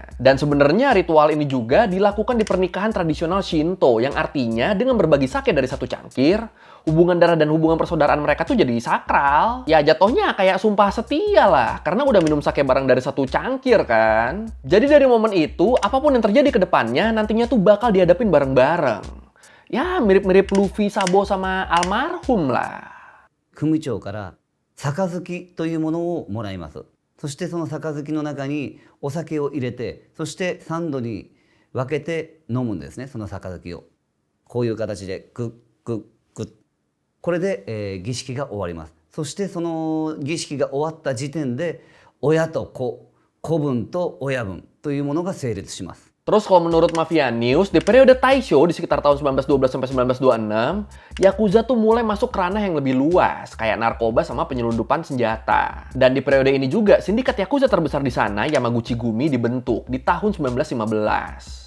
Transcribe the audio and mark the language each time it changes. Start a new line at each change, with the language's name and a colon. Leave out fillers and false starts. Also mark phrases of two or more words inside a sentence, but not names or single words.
Indonesian: Dan sebenarnya ritual ini juga dilakukan di pernikahan tradisional Shinto, yang artinya dengan berbagi sake dari satu cangkir, hubungan darah dan hubungan persaudaraan mereka tuh jadi sakral. Ya jatuhnya kayak sumpah setia lah, karena udah minum sake bareng dari satu cangkir kan. Jadi dari momen itu, apapun yang terjadi ke depannya, nantinya tuh bakal dihadapin bareng-bareng. Ya mirip-mirip Luffy, Sabo, sama almarhum lah.
Japanese: 組長から杯というものをもらいます。そしてその杯の中にお酒を入れて、そして3度に分けて飲むんですね、その杯を。こういう形でグッグッグッ。これで、儀式が終わります。そしてその儀式が終わった時点で親と子、子分と親分というものが成立します。
Indonesian: Terus kalau menurut Mafia News, di periode Taisho di sekitar tahun 1912 sampai 1926, Yakuza tuh mulai masuk ke ranah yang lebih luas, kayak narkoba sama penyelundupan senjata. Dan di periode ini juga, sindikat Yakuza terbesar di sana, Yamaguchi Gumi, dibentuk di tahun 1915.